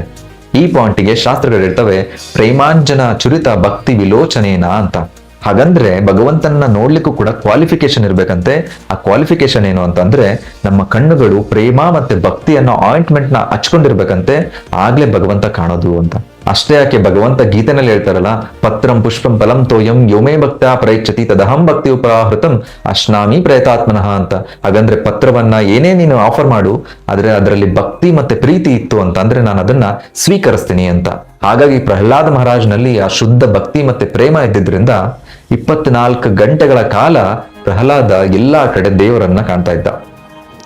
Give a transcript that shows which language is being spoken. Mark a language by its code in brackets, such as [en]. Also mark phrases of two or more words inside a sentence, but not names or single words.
[kn] ಈ ಪಾಯಿಂಟಿಗೆ ಶಾಸ್ತ್ರಗಳು ಹೇಳ್ತವೆ, [sa] ಪ್ರೇಮಾಂಜನ ಚುರಿತ ಭಕ್ತಿ ವಿಲೋಚನೇನ [kn] ಅಂತ. ಹಾಗಂದ್ರೆ ಭಗವಂತನ ನೋಡ್ಲಿಕ್ಕೂ ಕೂಡ ಕ್ವಾಲಿಫಿಕೇಶನ್ ಇರ್ಬೇಕಂತೆ. ಆ ಕ್ವಾಲಿಫಿಕೇಶನ್ ಏನು ಅಂತಂದ್ರೆ ನಮ್ಮ ಕಣ್ಣುಗಳು ಪ್ರೇಮ ಮತ್ತೆ ಭಕ್ತಿಯನ್ನ ಆಯಿಂಟ್ಮೆಂಟ್ ನ ಹಚ್ಕೊಂಡಿರ್ಬೇಕಂತೆ, ಆಗ್ಲೇ ಭಗವಂತ ಕಾಣೋದು ಅಂತ. ಅಷ್ಟೇ ಯಾಕೆ ಭಗವಂತ ಗೀತೆನಲ್ಲಿ ಹೇಳ್ತಾರಲ್ಲ, [sa] ಪತ್ರಂ ಪುಷ್ಪಂ ಫಲಂ ತೋಯಂ ಯೋಮೇ ಭಕ್ತ್ಯಾ ಪ್ರಯಚ್ಛತಿ ತದಹಂ ಭಕ್ತಿ ಉಪಹೃತಂ ಅಶ್ನಾಮಿ ಪ್ರಯತಾತ್ಮನಃ ಅಂತ. [kn] ಹಾಗಂದ್ರೆ ಪತ್ರವನ್ನ ಏನೇ ನೀನು ಆಫರ್ ಮಾಡು, ಆದ್ರೆ ಅದರಲ್ಲಿ ಭಕ್ತಿ ಮತ್ತೆ ಪ್ರೀತಿ ಇತ್ತು ಅಂತ ಅಂದ್ರೆ ನಾನು ಅದನ್ನ ಸ್ವೀಕರಿಸ್ತೀನಿ ಅಂತ. ಹಾಗಾಗಿ ಪ್ರಹ್ಲಾದ ಮಹಾರಾಜ್ನಲ್ಲಿ ಆ ಶುದ್ಧ ಭಕ್ತಿ ಮತ್ತೆ ಪ್ರೇಮ ಇದ್ದಿದ್ರಿಂದ 24 ಗಂಟೆಗಳ ಕಾಲ ಪ್ರಹ್ಲಾದ ಎಲ್ಲಾ ಕಡೆ ದೇವರನ್ನ ಕಾಣ್ತಾ ಇದ್ದ.